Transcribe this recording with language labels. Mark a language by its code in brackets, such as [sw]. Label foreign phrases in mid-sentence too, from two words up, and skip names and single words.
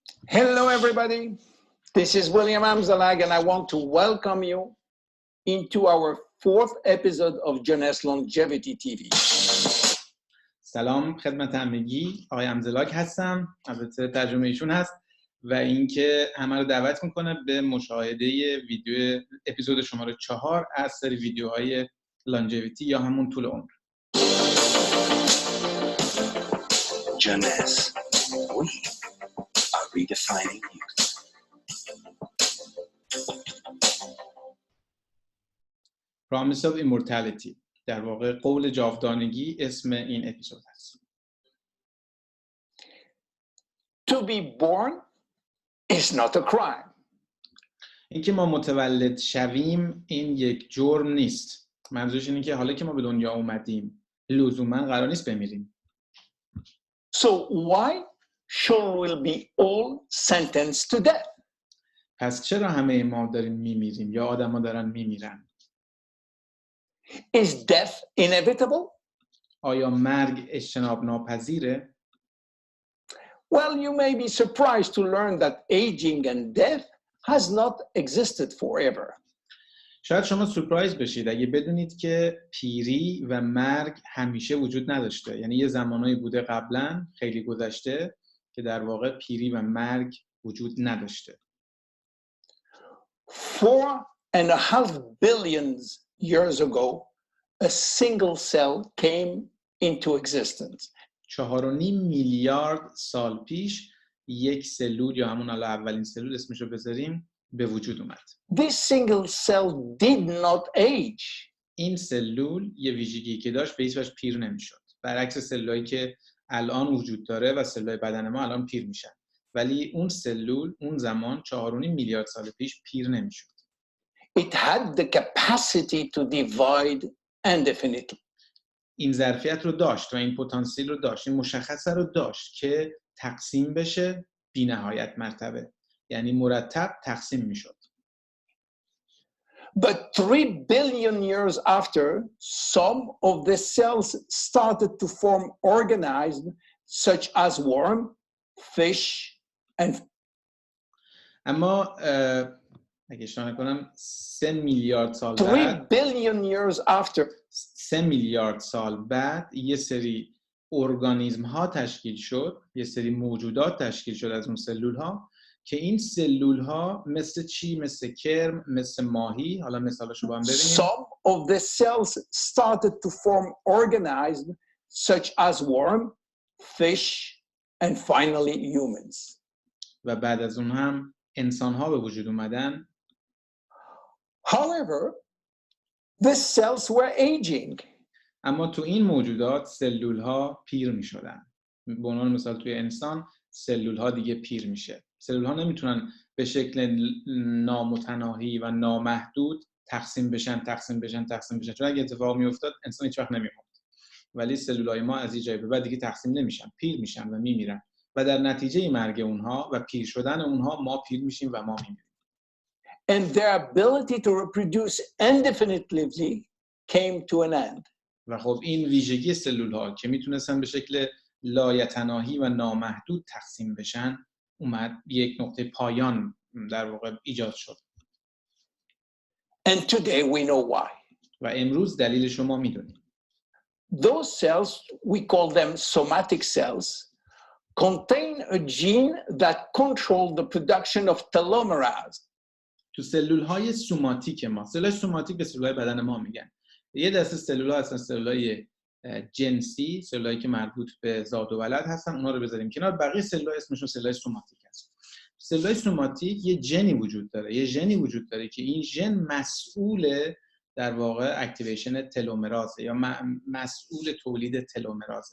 [en] Hello everybody, this is William Amzalag and I want to welcome you into our fourth episode of Jonas Longevity TV. [fa] سلام خدمت همگی، آقای امزلاگ هستم، البته ترجمه ایشون هست و اینکه همه رو دعوت میکنه به مشاهده ویدیو اپیزود شماره 4 از سری ویدیوهای لانجویتی یا همون طول عمر. [en] Jonas, we are redefining youth. Promise of Immortality، [fa] در واقع قول جاودانگی اسم این اپیزود هست. [en] To be born is not a crime. [fa] اینکه ما متولد شویم این یک جرم نیست. منظورش اینه که حالا که ما به دنیا اومدیم لزوما قرار نیست بمیریم. [en] So why should we be all sentenced to death? [fa] پس چرا همه ما داریم میمیریم یا آدما دارن میمیرن؟ [en] Is death inevitable? [fa] آیا مرگ اجتناب ناپذیره؟ [en] Well, you may be surprised to learn that aging and death has not existed forever. [fa] شاید شما سورپرایز بشید اگه بدونید که پیری و مرگ همیشه وجود نداشته. یعنی یه زمانایی بوده قبلا خیلی گذشته که در واقع پیری و مرگ وجود نداشته. [en] 4.5 billion years ago, a single cell came into existence. [fa] 4.5 میلیارد سال پیش یک سلول یا همون اولین سلول اسمشو بذاریم به وجود اومد. [en] This single cell did not age. [fa] این سلول یه ویژگی که داشت به هیچ وجه پیر نمیشد. برعکس سلولایی که الان وجود داره و سلولای بدن ما الان پیر میشن. ولی اون سلول اون زمان 4.5 میلیارد سال پیش پیر نمیشد. [en] It had the capacity to divide indefinitely. [fa] این ظرفیت رو داشت و این پتانسیل رو داشت، این مشخصه رو داشت که تقسیم بشه بی نهایت مرتبه. یعنی مرتب تقسیم میشد. [en] But 3 billion years after, some of the cells started to form organisms such as worm, fish, and [fa] اما اگه اشتباه نکنم 3 میلیارد سال 3 بعد [en] billion years after [fa] 3 میلیارد سال بعد یه سری ارگانیسم ها تشکیل شد، یه سری موجودات تشکیل شد از اون سلول ها که این سلول ها مثل چی؟ مثل کرم، مثل ماهی، حالا مثالشو با هم ببینیم. [en] some of the cells started to form organisms such as worm, fish, and finally humans. [fa] و بعد از اون هم انسان ها به وجود اومدن. [en] However, the cells were aging. [fa] اما تو این موجودات سلول ها پیر می شدن. به عنوان مثال توی انسان سلول ها دیگه پیر میشه. سلول ها نمیتونن به شکل نامتناهی و نامحدود تقسیم بشن. چون اگه اتفاق میافتاد انسان هیچ وقت نمیموند. ولی سلول های ما از این جای به بعد دیگه تقسیم نمیشن، پیر میشن و میمیرن. و در نتیجه مرگ اونها و پیر شدن اونها ما پیر میشیم و ما میمیریم. [en] And their ability to reproduce indefinitely came to an end. [fa] و خب این ویژگی سلول ها که میتونستن به شکل لایتناهی و نامحدود تقسیم بشن اومد یک نقطه پایان در واقع ایجاد شد. [en] And today we know why. [fa] و امروز دلیلش رو ما میدونیم. [en] Those cells, we call them somatic cells, contain a gene that controls the production of telomerase. [fa] تو سلول های سوماتیک ما، سلول سوماتیک به سلول های بدن ما میگن. یه دسته سلول ها هستن سلول های جنسی، سلول هایی که مربوط به زاد و ولد هستن، اونا رو بذاریم کنار. بقیه سلول ها اسمشون سلول های سوماتیک هست. سلول های سوماتیک یه ژنی وجود داره، که این ژن مسئول در واقع اکتیویشن تلومرازه یا مسئول تولید تلومرازه.